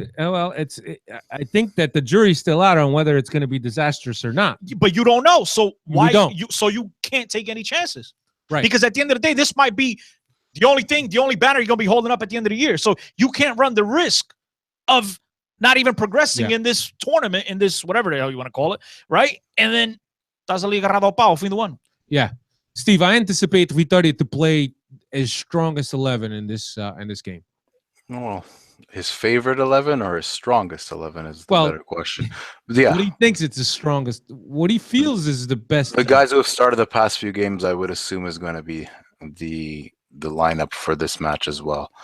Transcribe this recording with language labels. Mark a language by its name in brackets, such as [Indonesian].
[English] Well, I think that the jury's still out on whether it's going to be disastrous or not. But you don't know, so why? We don't. So you can't take any chances, right? Because at the end of the day, this might be the only banner you're going to be holding up at the end of the year. So you can't run the risk of not even progressing in this tournament, in this whatever the hell you want to call it, right? And then [Portuguese] estás ali agarrado ao pau, fim do ano. [English] Yeah, Steve, I anticipate Vitória to play his strongest 11 in this game. Well, his favorite 11 or his strongest 11 is the better question. Yeah. What he thinks it's the strongest, what he feels is the best. The guys who have started the past few games, I would assume, is going to be the lineup for this match as well.